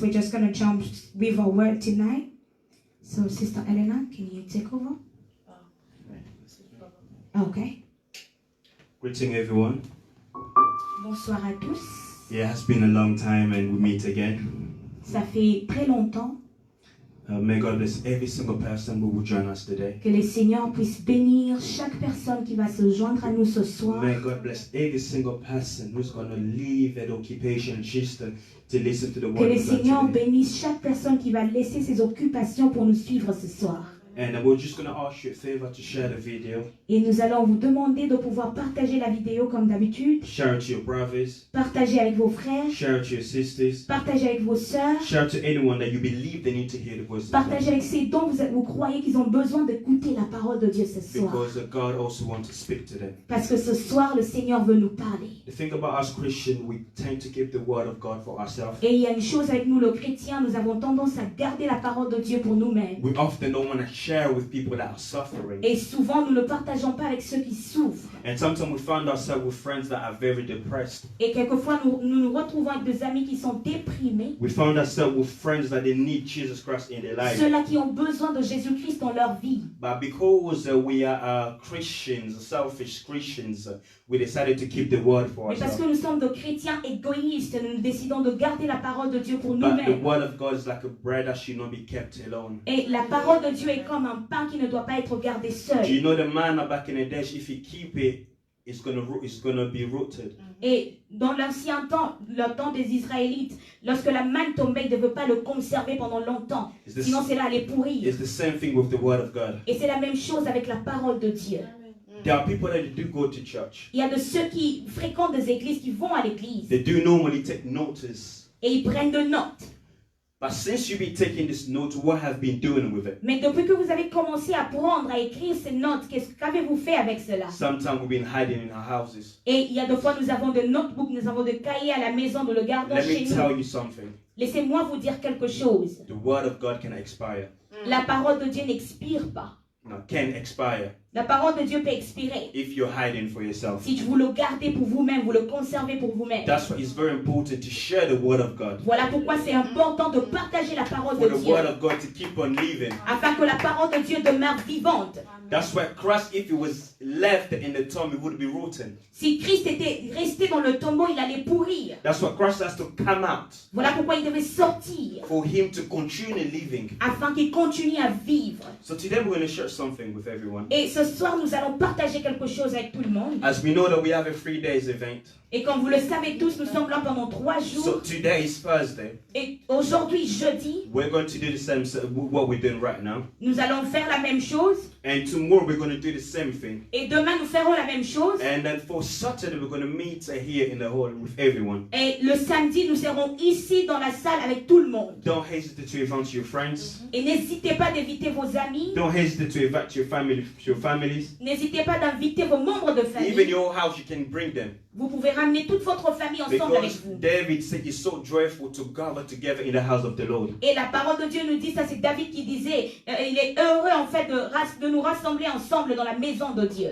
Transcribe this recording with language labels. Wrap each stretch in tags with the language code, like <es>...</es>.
<en>We're just going to jump with our word tonight. So, Sister Elena, can you take over? Okay. Greeting everyone.</en> <fr>Bonsoir à tous.</fr> <en>It has been a long time and we meet again.</en> <fr>Ça fait très longtemps.</fr> <en>May God bless every single person who will join us today.</en> <fr>Que le Seigneur puisse bénir chaque personne qui va se joindre à nous ce soir.</fr> <en>May God bless every single person who's going to leave that occupation just to listen to the word</en> <fr>Que le</fr> <en>of God</en> <fr>Seigneur</fr> <en>today.</en> <fr>bénisse chaque personne qui va laisser ses occupations pour nous suivre ce soir.</fr> <en>And we're just going to ask you a favor to share the video.</en> <fr>Et nous allons vous demander de pouvoir partager la vidéo comme d'habitude.</fr> <en>Share it to your brothers.</en> <fr>Partager avec vos frères.</fr> <en>Share it to your sisters.</en> <fr>Partager avec vos sœurs.</fr> <en>Share it to anyone that you believe they need to hear the voice of God.</en> <fr>Partagez avec ceux dont vous croyez qu'ils ont besoin d'écouter la parole de Dieu ce soir.</fr> <en>Because God also wants to speak to them.</en> <fr>Parce que ce soir, le Seigneur veut nous parler.</fr> <en>The thing about us Christians, we tend to keep the word of God for ourselves.</en> <fr>Et il y a une chose avec nous, les chrétiens, nous avons tendance à garder la parole de Dieu pour nous-mêmes.</fr> <en>We often don't want to share with people that are suffering.</en> <fr>Et souvent, nous ne partageons pas avec ceux qui souffrent.</fr> <en>And sometimes we find ourselves with friends that are very depressed.</en> <fr>Et quelquefois, nous nous retrouvons avec des amis qui sont déprimés.</fr> <en>We find ourselves with friends that they need Jesus Christ in their life.</en> <fr>Ceux-là qui ont besoin de Jésus-Christ dans leur vie.</fr> <en>But because we are Christians, selfish Christians, we decided to keep the word for</en> <fr>Mais parce</fr> <en>ourselves.</en> <fr>que nous sommes de chrétiens égoïstes, nous décidons de garder la parole de Dieu pour</fr> <en>But the</en> <fr>nous-mêmes.</fr> <en>word of God is like a bread that should not be kept alone.</en> <fr>Et la parole de Dieu est comme un pain qui ne doit pas être gardé</fr> <en>Do</en> <fr>seul.</fr> <en>you know the manna back in the day? If you keep it, it's gonna be rooted.</en> <fr>Et dans l'ancien temps, le temps des Israélites, lorsque la manne tombait, ils ne devaient pas le conserver pendant longtemps.</fr> <en>It's the,</en> <fr>Sinon, cela allait pourrir.</fr> <en>it's the same thing with the word of God.</en> <fr>Et c'est la même chose avec la parole de Dieu.</fr> <en>There are people that do go to church.</en> <fr>Il y a de ceux qui fréquentent des églises, qui vont à l'église.</fr> <en>They do normally take notice.</en> <fr>Et ils prennent de notes.</fr> <en>But since you've been taking this note, what have you been doing with it?</en> <fr>Mais depuis que vous avez commencé à prendre, à écrire ces notes, qu'avez-vous fait avec cela?</fr> <en>Sometimes we've been hiding in our houses.</en> <fr>Et il y a des fois, nous avons des notebooks, nous avons des cahiers à la maison, nous le gardons</fr> <en>Let</en> <fr>chez</fr> <en>me</en> <fr>nous.</fr> <en>tell you something.</en> <fr>Laissez-moi vous dire quelque chose.</fr> <en>The word of God can expire.</en> <fr>La parole de Dieu n'expire pas.</fr> <en>No, can expire</en> <fr>La parole de Dieu peut expirer.</fr> <en>if you're hiding for yourself.</en> <fr>Si vous le gardez pour vous-même, vous le conservez pour vous-même.</fr> <en>That's why it's very important to share the word of God.</en> <fr>Voilà pourquoi c'est important de partager la parole</fr> <en>For</en> <fr>de</fr> <en>the</en> <fr>Dieu.</fr> <en>word of God to keep on living.</en> <fr>Afin que la parole de Dieu demeure vivante.</fr> <en>That's why Christ, if he was left in the tomb, he would be rotten.</en> <fr>Si Christ était resté dans le tombeau, il allait pourrir.</fr> <en>That's why Christ has to come out</en> <fr>Voilà pourquoi il devait sortir.</fr> <en>for him to continue living.</en> <fr>Afin qu'il continue à vivre.</fr> <en>So today we're going to share something with everyone.</en> <fr>Et ce soir, nous allons partager quelque chose avec tout le monde.</fr> <en>As we know that we have a 3 days event.</en> <fr>Et comme vous le savez tous, nous sommes là pendant 3</fr> <en>So</en> <fr>jours.</fr> <en>today is Thursday.</en> <fr>Et aujourd'hui, jeudi,</fr> <en>We're going to do the same what we're doing right now.</en> <fr>nous allons faire la même chose.</fr> <en>And tomorrow we're going to do the same thing.</en> <fr>Et demain, nous ferons la même chose.</fr> <en>And then for Saturday we're going to meet here in the hall with everyone.</en> <fr>Et le samedi, nous serons ici dans la salle avec tout le monde.</fr> <en>Don't hesitate to invite your friends.</en> <fr>Et n'hésitez pas d'inviter vos amis.</fr> <en>Don't hesitate to invite your families.</en> <fr>N'hésitez pas d'inviter vos membres de</fr> <en>Even</en> <fr>famille.</fr> <en>your house, you can bring them.</en> <fr>Vous pouvez ramener toute votre famille ensemble avec</fr> <en>Because</en> <fr>vous.</fr> <en>David said it's so joyful to gather together in the house of the Lord.</en> <fr>Et la parole de Dieu nous dit, ça c'est David qui disait, il est heureux en fait de nous rassembler ensemble dans la maison de Dieu.</fr>